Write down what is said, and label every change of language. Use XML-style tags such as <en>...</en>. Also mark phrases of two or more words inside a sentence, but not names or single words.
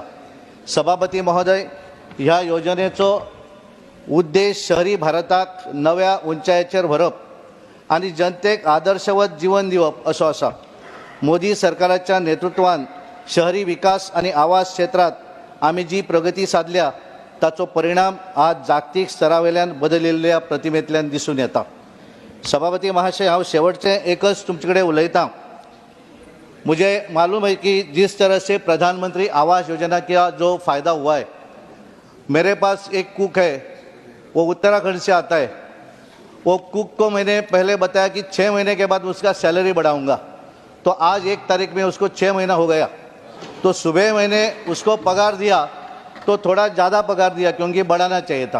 <kok>सभापती महोदय, ह्या योजनेचो उद्देश शहरी भारताक नव्या उंचायेचेर व्हरप आणि जनतेक आदर्शवत जीवन दिवप असो आसा. मोदी सरकाराच्या नेतृत्वान शहरी विकास आणि आवास क्षेत्रात आमी जी प्रगती साधल्या ताचो परिणाम आज जागतीक स्तरावेल्यान बदलिल्ल्या प्रतिमेंतल्यान दिसून येता. सभापती महाशय, हांव शेवटचें एकच तुमचे कडेन उलयतां.</kok> <hi>मुझे मालूम है कि जिस तरह से प्रधानमंत्री आवास योजना का जो फ़ायदा हुआ है, मेरे पास एक कुक है, वो उत्तराखंड से आता है. वो कुक को मैंने पहले बताया कि 6 महीने के बाद उसका सैलरी बढ़ाऊंगा, तो आज 1 तारीख में उसको 6 महीना हो गया तो सुबह मैंने उसको पगार दिया तो थोड़ा ज़्यादा पगार दिया क्योंकि बढ़ाना चाहिए था।</hi>